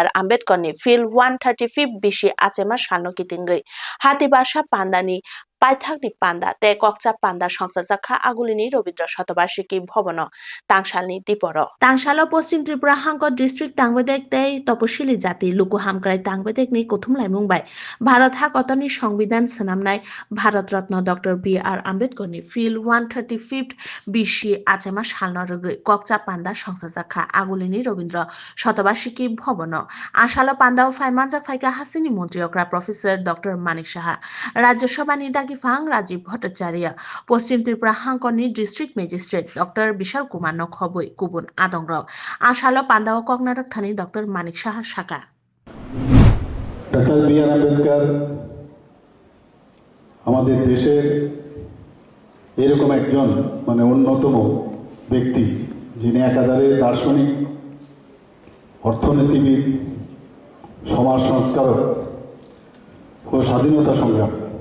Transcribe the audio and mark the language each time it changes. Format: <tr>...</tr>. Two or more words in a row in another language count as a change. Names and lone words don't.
<trp>আম্বেদকরনি ফিল 135 বিশি আচেমা সানো কিতিঙ্গৈ হাতিবাসা পান্দানি পাইথাকনি পান্ডা তে ককচা পান্ডা সংসাজাখা আগুলিনি রবীন্দ্র শতবার্ষিকী ভবন তাংশালনি দীপর তাংশাল পশ্চিম ত্রিপুরা হাঙ্ক ডিস্ট্রিক্ট তাংবেদেক তে তপশিলি জাতি লুকু হামক্রাই তাংবেদেকনি কথুমলাই মুম্বাই ভারত হাকতনি সংবিধান সনামনায় ভারত রত্ন ডক্টর B.R. আম্বেদকরনি ফিল 135 বিশি আচেমা সানো ককচা পান্ডা সংসাজাখা আগুলিনি রবীন্দ্র শতবার্ষিকী ভবন আশাল পান্ডাও ফাইমানজাক ফাইকা হাসিনি মন্ত্রী অগ্রা প্রফেসর ডক্টর মানিক সাহা রাজ্যসভা Fang Rajiv Bhattacharya, Poschim Tripura Hangkoni</trp> <en>District Magistrate</en> <trp>Dr. Bishal Kumar Nokhoboi Kubun Adongrok, Ashalo Pandao Kognarak Thani Dr. Manik Shah Shaka. Dr.</trp> <bn>B.R. Ambedkar আমাদের দেশের এরকম একজন মানে অন্যতম ব্যক্তি, যিনি একাধারে দার্শনিক, অর্থনীতিবিদ, সমাজ সংস্কারক ও স্বাধীনতা সংগ্রামী।</bn>